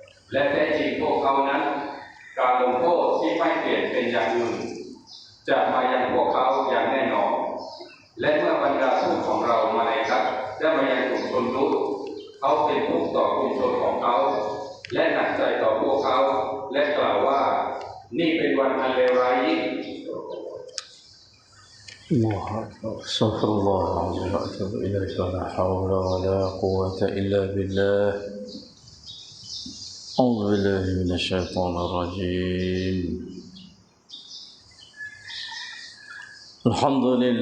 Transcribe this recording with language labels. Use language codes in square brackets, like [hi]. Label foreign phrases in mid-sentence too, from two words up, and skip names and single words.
[th] และแท้จริงพวกเขานั้นการลงโทษที่ไม่เปลี่ยนเป็นอย่างอื่นจะมายังพวกเขาอย่างแน่นอนและเมื่อบรรดาทูตของเรามาในกัดได้มายังกลุ่มชนรุกเขาเป็นทุกข์ต่อกลุ่มชนของเขาและหนักใจต่อพวกเขาและกล่าวว่านี่เป็นวันอันเลวร้ายยิ่ง [ar] الله أكبر استغفر الله العظيم وأتوب إليك ولا حول ولا قوة إلا بالله أعوذ بالله من الشيطان الرجيم الحمد